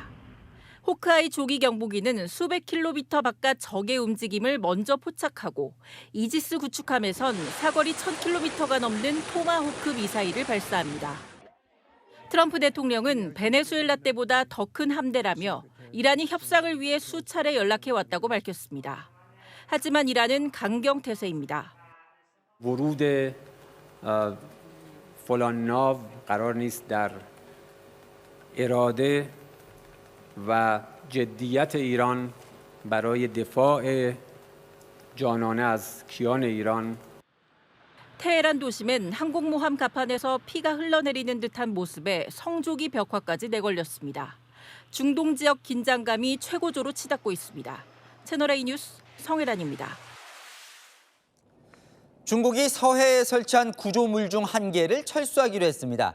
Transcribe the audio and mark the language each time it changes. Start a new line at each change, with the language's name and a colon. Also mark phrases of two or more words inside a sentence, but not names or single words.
Korean: 호크아이 조기 경보기는 수백 킬로미터 바깥 적의 움직임을 먼저 포착하고 이지스 구축함에선 사거리 1000킬로미터가 넘는 토마호크 미사일을 발사합니다. 트럼프 대통령은 베네수엘라 때보다 더 큰 함대라며 이란이 협상을 위해 수차례 연락해왔다고 밝혔습니다. 하지만 이란은 강경 태세입니다.
Persian: ورود فلان ناو قرار نیست در اراده و جدیت ایران برای دفاع جانانه از کیان ایران
Korean: 테헤란 도심엔 항공모함 갑판에서 피가 흘러내리는 듯한 모습에 성조기 벽화까지 내걸렸습니다. 중동 지역 긴장감이 최고조로 치닫고 있습니다. 채널A 뉴스 성혜란입니다. 중국이 서해에 설치한 구조물 중 한 개를 철수하기로 했습니다.